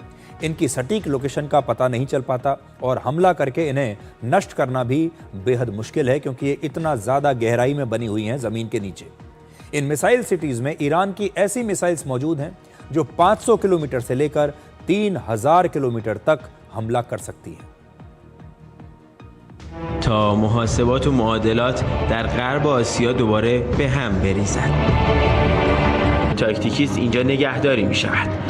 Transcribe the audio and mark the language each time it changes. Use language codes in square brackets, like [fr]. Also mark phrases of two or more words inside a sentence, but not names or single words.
[hi] इनकी सटीक लोकेशन का पता नहीं चल पाता और हमला करके इन्हें नष्ट करना भी बेहद मुश्किल है, क्योंकि ये इतना ज्यादा गहराई में बनी हुई हैं जमीन के नीचे। इन [en] missile cities [hi] में ईरान की ऐसी मिसाइल्स मौजूद हैं जो 500 किलोमीटर से लेकर 3000 किलोमीटर तक हमला कर सकती है। [fa] تا محاسبات و معادلات در غرب آسیا دوباره به هم بریزد. تاکتیکی است اینجا نگهداری می شود.